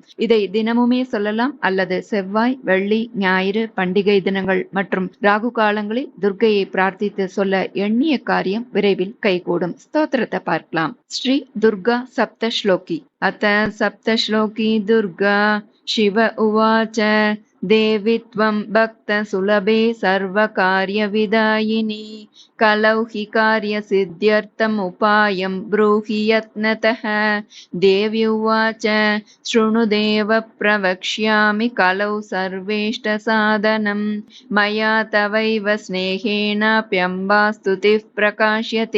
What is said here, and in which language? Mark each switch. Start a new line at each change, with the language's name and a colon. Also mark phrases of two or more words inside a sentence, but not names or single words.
Tamil: இதை தினமுமே சொல்லலாம் அல்லது செவ்வாய், வெள்ளி, ஞாயிறு, பண்டிகை தினங்கள் மற்றும் ராகு காலங்களில் துர்க்கையை பிரார்த்தித்து சொல்ல எண்ணிய காரியம் விரைவில் கைகூடும். ஸ்தோத்திரத்தை பார்க்கலாம். ஸ்ரீ துர்கா சப்தஸ்லோகி.
Sanskrit: अथ सप्तश्लोकी दुर्गा शिव उवाच देवि त्वं भक्तसुलभे सर्वकार्यविदायिनी कलौ हि कार्यसिद्ध्यर्थम् उपायं ब्रूहि यत्नतः। देवी उवाच शृणु देव प्रवक्ष्यामि कलौ सर्वेष्टसाधनं मया तवैव स्नेहेनाप्यम्बा स्तुतिः प्रकाश्यते।